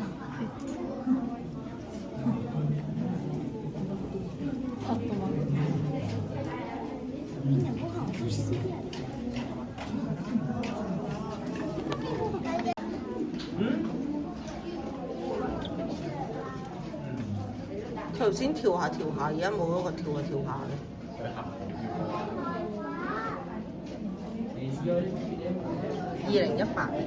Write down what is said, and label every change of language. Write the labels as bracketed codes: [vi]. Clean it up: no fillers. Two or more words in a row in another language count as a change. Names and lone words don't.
[ja] パッと待って。みんなご飯欲しすぎやで。 [yue] 佢頭先跳下跳下，而家冇嗰個跳下跳下嘅。2018年。